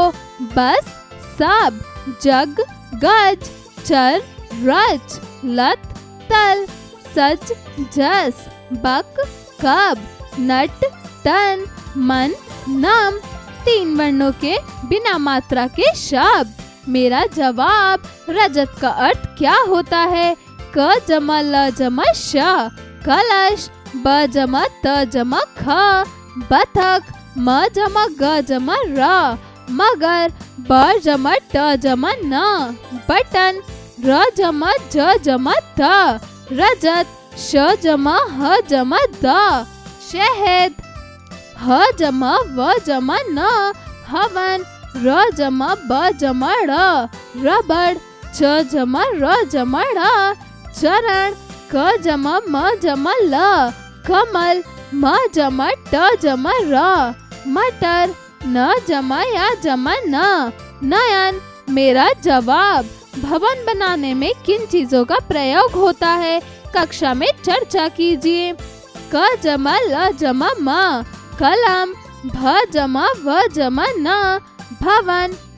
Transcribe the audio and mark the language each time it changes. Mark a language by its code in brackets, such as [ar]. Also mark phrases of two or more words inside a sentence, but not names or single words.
[hi] बस, सब, जग, गज, चर, रच, लत, तल, सच, जस, बक, कब, नट, तन, मन, नम। 3 वर्णों के बिना मात्रा के शब्द। मेरा जवाब। रजत का अर्थ क्या होता है? क जमा ल जमा श कलश, ब जमा त जमा ख बतख, म जमा ग जमा र मगर, ब जमा ट जमा न बटन, र जमा ज जमा त रजत, श जमा ह जमा द शहद, ह जमा व जमा न हवन, र जमा ब जमा ड़ रबड़, च जमा र जमा ड़ चरण, क जमा म जमा ल कमल, म जमा ट जमा र मटर, न जमा या जमा न नयन। मेरा जवाब। भवन बनाने में किन चीजों का प्रयोग होता है? कक्षा में चर्चा कीजिए। क जमा ल जमा म कलम, भ जमा व जमा न भवन।